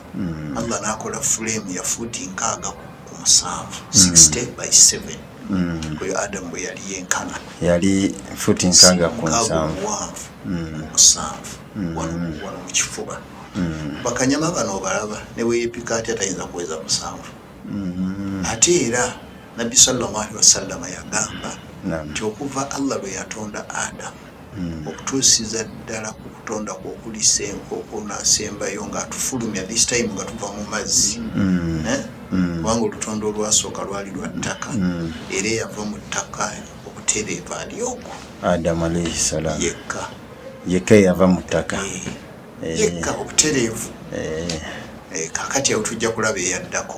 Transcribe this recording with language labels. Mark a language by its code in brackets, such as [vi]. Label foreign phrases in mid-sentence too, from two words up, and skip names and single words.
[lg] Allah n'akola fulemu ya fuuti 67, 60 by 7. Oyo Adamu bwe yali yenkana yali fuuti 67 wano mu kifuba. Bakanyama bano obalaba ne weeyepika atya tayinza kuweza 7. Ate era Nabbi [ar] صلى الله عليه وسلم [lg] yagamba nti okuva Allah lwe yatonda Adamu okutuusiza ddala ku kutonda kw'okuli senkoko n'asembayo ng'atufulumya [en] this time [lg] nga tuva mu mazzi, kubanga olutondo olwasooka lwali lwa ttaka, era yava mu ttaka obutereevu ali ogwo [ar] Adamu عليه السلام [lg] yekka yava mu ttaka yekka obutereevu. Kakati awo tujja kulaba eyaddako.